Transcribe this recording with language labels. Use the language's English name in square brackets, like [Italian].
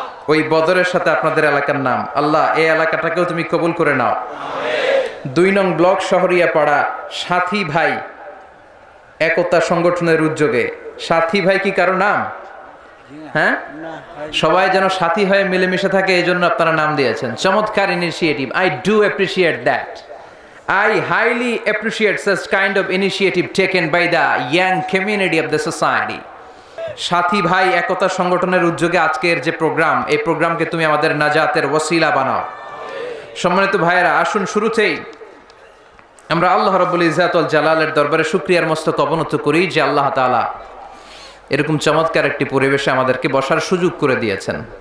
[Bangla] ওই বদরের সাথে আপনাদের এলাকার নাম। আল্লাহ এই এলাকাটাকেও তুমি কবুল করে নাও। 2 নং ব্লক শহরিয়া পাড়া সাথী ভাই একতা সংগঠনের উদ্যোগে। সাথী ভাই কি কারো নাম? হ্যাঁ, সবাই যেন সাথী হয়ে মিলেমিশে থাকে এই জন্য আপনারা নাম দিয়েছেন। চমৎকার [English] Initiative. I do appreciate that. I highly appreciate such kind of initiative taken by the young community of the society. [Bangla] সাথী ভাই একতা সংগঠনের উদ্যোগে আজকের যে প্রোগ্রাম, এই প্রোগ্রামকে তুমি আমাদের নাজাতের ওসিলা বানাও। সম্মানিত ভাইয়েরা, আসুন শুরুতেই আমরা আল্লাহ রাব্বুল ইজ্জাত ওয়াল জালালের দরবারে শুকরিয়ার মস্তক অবনত করি যে আল্লাহ তাআলা এরকম চমৎকার একটি পরিবেশে আমাদেরকে বসার সুযোগ করে দিয়েছেন।